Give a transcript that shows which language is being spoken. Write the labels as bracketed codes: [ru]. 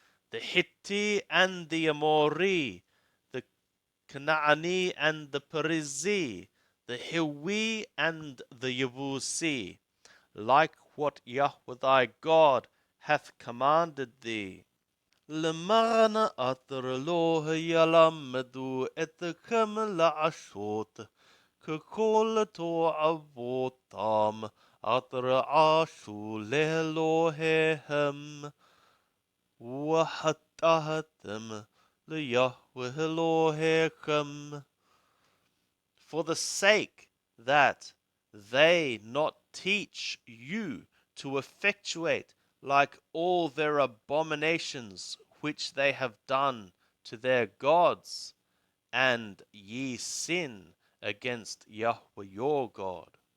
[en] The Hitti and the Amori, the Canaani and the Perizi, the Hiwi and the Yavusi, like what Yahweh thy God hath commanded thee. [he] למען אתר לא ילמדו אתכם לעשות ככל תועבותם אתר עשו לאלוהיהם וחטאתם ליהוה אלוהיכם. [en] For the sake that they not teach you to effectuate like all their abominations which they have done to their gods, and ye sin against Yahweh your God.